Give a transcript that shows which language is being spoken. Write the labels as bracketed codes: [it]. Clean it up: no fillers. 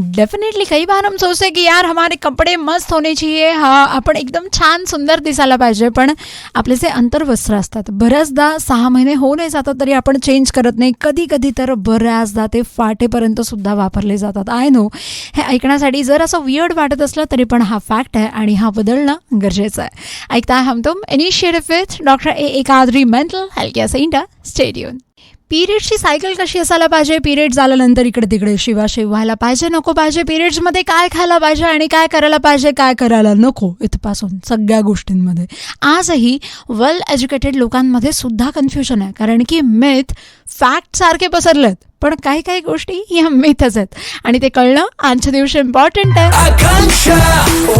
[mr] Definitely [hi] कई बार हम सोचते कि यार हमारे कपडे मस्त होने चाहिए, [mr] हा आपण एकदम छान सुंदर दिसायला पाहिजे, पण आपले जे अंतर्वस्त्र असतात बऱ्याचदा 6 महिने होऊ नाही जातात तरी आपण चेंज करत नाही. कधी कधी तर बऱ्याचदा ते फाटेपर्यंत सुद्धा वापरले जातात. [en] I know [mr] हे ऐकण्यासाठी जर असं वियर्ड वाटत असलं तरी पण हा फॅक्ट आहे आणि हा बदलणं गरजेचं आहे. ऐकताय हम तुम initiative with doctor A Qadri mental health care centre. [en] Stay tuned. [mr] पिरियड्सची cycle कशी असायला पाहिजे, पिरियड्स झाल्यानंतर इकडे तिकडे शिवाशिव व्हायला पाहिजे नको पाहिजे, पिरियड्समध्ये काय खायला पाहिजे आणि काय करायला पाहिजे काय करायला नको, इथपासून सगळ्या गोष्टींमध्ये आजही वेल एज्युकेटेड लोकांमध्ये सुद्धा कन्फ्युजन आहे. कारण की मिथ फॅक्ट सारखे पसरलेत, पण काही काही गोष्टी या मिथच आहेत आणि ते कळणं आजच्या दिवशी इम्पॉर्टंट आहे.